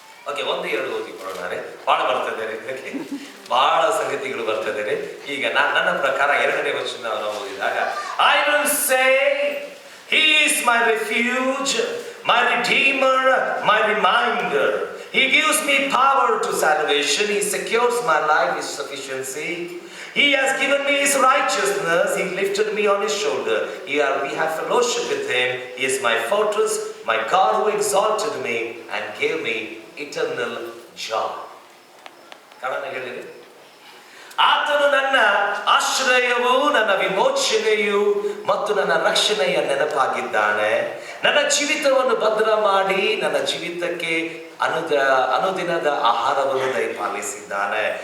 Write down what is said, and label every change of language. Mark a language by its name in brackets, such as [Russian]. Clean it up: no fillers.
[Kannada] Okay, 1, 2 ಓದಿಕೊಳ್ಳೋಣ. ಬಹಳ ಬರ್ತಿದ್ದಾರೆ, ಬಹಳ ಸಂಗತಿಗಳು ಬರ್ತಿದ್ದಾರೆ. ಈಗ ನನ್ನ ಪ್ರಕಾರ 2ನೇ ವಚನ ನಾವು ಓದಿದಾಗ, [English] I will say he is my refuge, my redeemer, my reminder. He gives me power to salvation. He secures my life with sufficiency. He has given me his righteousness. He lifted me on his shoulder. We have fellowship with him. He is my fortress, my God who exalted me and gave me eternal joy. [Kannada] ಕಾರಣ ಹೇಳಿದೆ, ಆತನು ನನ್ನ ಆಶ್ರಯವು, ನನ್ನ ವಿಮೋಚನೆಯು ಮತ್ತು ನನ್ನ ರಕ್ಷಣೆಯ ನೆನಪಾಗಿದ್ದಾನೆ. ನನ್ನ ಜೀವಿತವನ್ನು ಭದ್ರ ಮಾಡಿ ನನ್ನ ಜೀವಿತಕ್ಕೆ ಅನುದಿನದ ಆಹಾರವನ್ನು ದಯಪಾಲಿಸಿದ್ದಾನೆ.